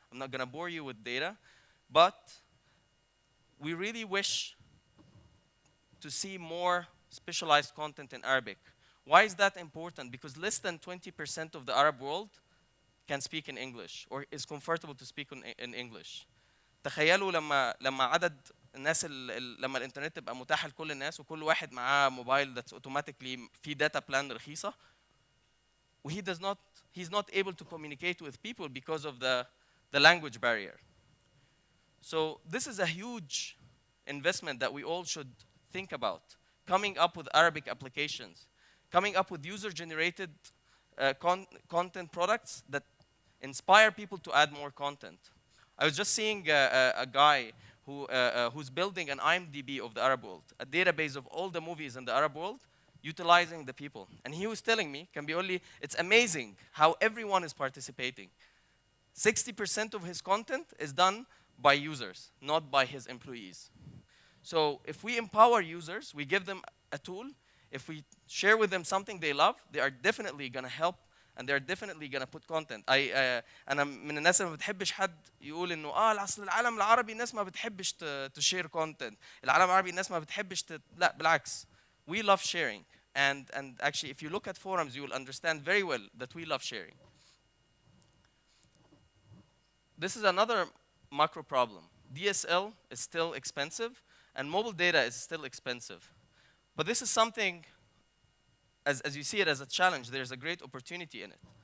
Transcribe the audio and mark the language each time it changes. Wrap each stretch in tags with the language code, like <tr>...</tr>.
<en>I'm not gonna bore you with data, but we really wish to see more specialized content in Arabic. Why is that important? Because less than 20% of the Arab world can speak in English or is comfortable to speak in English.</en> <ar>تخيلوا لما عدد الناس لما الانترنت تبقى متاحه لكل الناس وكل واحد معاه موبايل</ar> <en>that's automatically</en> <ar>في data plan رخيصه.</ar> <en>He's not able to communicate with people because of the language barrier. So this is a huge investment that we all should think about. Coming up with Arabic applications, coming up with user-generated content products that inspire people to add more content. I was just seeing a guy who's building an IMDb of the Arab world, a database of all the movies in the Arab world, utilizing the people. And he was telling me, it's amazing how everyone is participating. 60% of his content is done by users, not by his employees. So if we empower users, we give them a tool, if we share with them something they love, they are definitely gonna help and they're definitely gonna put content.</en> <ar>أنا من الناس اللي ما بتحبش حد يقول إنه العصر العالم العربي الناس ما بتحبش تشير content. العالم العربي الناس ما بتحبش لا بالعكس.</ar> <en>We love sharing. And actually, if you look at forums, you will understand very well that we love sharing. This is another macro problem. DSL is still expensive, and mobile data is still expensive. But this is something, as you see it as a challenge, there's a great opportunity in it.</en>